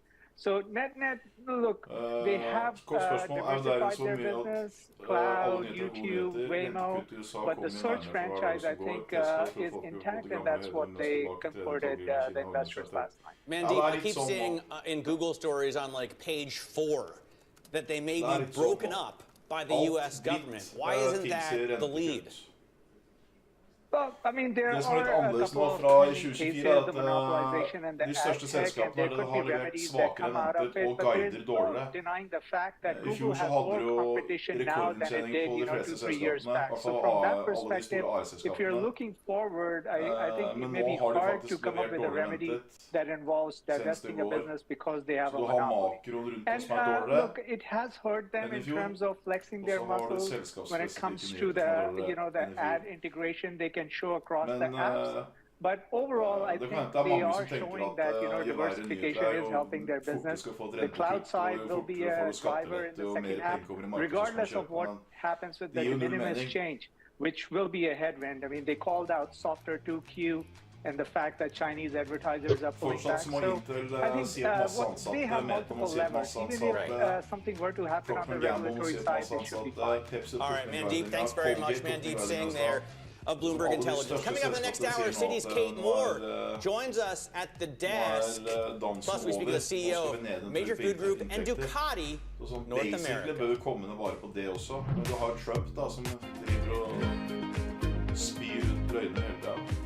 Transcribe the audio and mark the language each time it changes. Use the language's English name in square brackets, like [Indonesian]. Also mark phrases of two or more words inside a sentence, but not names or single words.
[English] So net, look, they have diversified their business, cloud, YouTube, Waymo, but the search franchise, I think, is intact, and that's what they comforted the investors last night. Mandeep, I keep seeing in Google stories on like page 4 that they may be broken up by the U.S. government. Why isn't that the lead? Well, I mean, there [Norwegian] Det som [English] are [Norwegian] litt annerledes nå fra I 2024 at de største selskapene har levert svakere renter og guider dårligere. I fjor så hadde du jo rekordinntjening på de fleste selskapene, I hvert fall alle de store AI-selskapene. Men nå har de faktisk levert dårligere rentet seneste år, så du har makroen rundt det som dårligere. Men I fjor så var det selskapsspesifikke nyheter som [English] can show across the apps. But overall, I think they are showing that, you know, diversification is helping their business. The cloud side will be a driver in the second half, regardless of what happens with the de minimis change, which will be a headwind. I mean, they called out softer 2Q and the fact that Chinese advertisers are pulling back. So I think they have multiple levers. Even if something were to happen on the regulatory side, it should be fine. All right, Mandeep, thanks very much. Mandeep Singh there of Bloomberg Intelligence. Coming up in the next hour, Citi's Kate Moore joins us at the desk. Plus, we speak with the CEO of Major Food Group and Ducati North America. [Norwegian] Bør vi komme ned bare på det også. Men du har Trump da, som driver og spyr ut løgner hele tiden.